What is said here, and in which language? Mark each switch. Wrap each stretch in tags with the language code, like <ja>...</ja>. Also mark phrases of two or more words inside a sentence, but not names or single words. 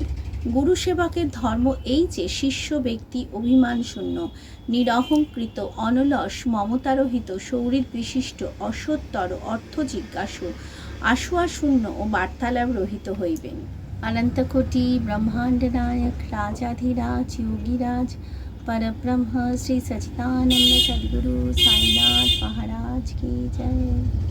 <bn>গুরু সেবকের ধর্ম এই যে শিষ্য ব্যক্তি অভিমান শূন্য, নিরহংকৃত, অনলস, মমতারহিত, সৌহৃদ বিশিষ্ট, অসত্তর, অর্থ জিজ্ঞাসু, আশুয়া শূন্য ও বার্তালাপ রহিত হইবেন। অনন্তকোটি ব্রহ্মাণ্ড নায়ক রাজাধিরাজ যোগীরাজ</bn> <hi>परब्रह्म श्री सच्चिदानंद सद्गुरु साईनाथ महाराज की जय।</hi>